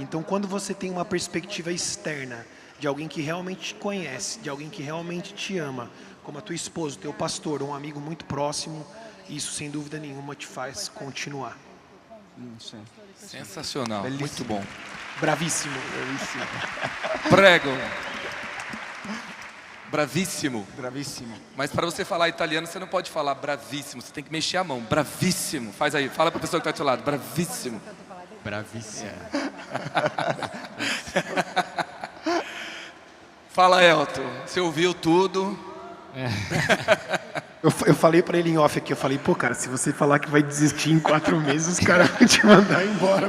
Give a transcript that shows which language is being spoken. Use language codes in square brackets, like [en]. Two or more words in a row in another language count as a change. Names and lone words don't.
[pt] Então quando você tem uma perspectiva externa de alguém que realmente te conhece, de alguém que realmente te ama, como a tua esposa, o teu pastor, um amigo muito próximo, isso sem dúvida nenhuma te faz continuar. Sim. Sensacional, Bellissimo. muito bom. Bravíssimo. Bravissimo. [it] Prego. Bravíssimo. [pt] Bravissimo. Mas para você falar italiano, você não pode falar bravíssimo, você tem que mexer a mão. Bravíssimo. Faz aí, fala para a pessoa que está do seu lado. Bravíssimo. Bravíssimo. Fala, Elton. Você ouviu tudo. Eu falei para ele em off aqui, eu falei, pô, cara, se você falar que vai desistir em 4 meses, os caras vão te mandar embora.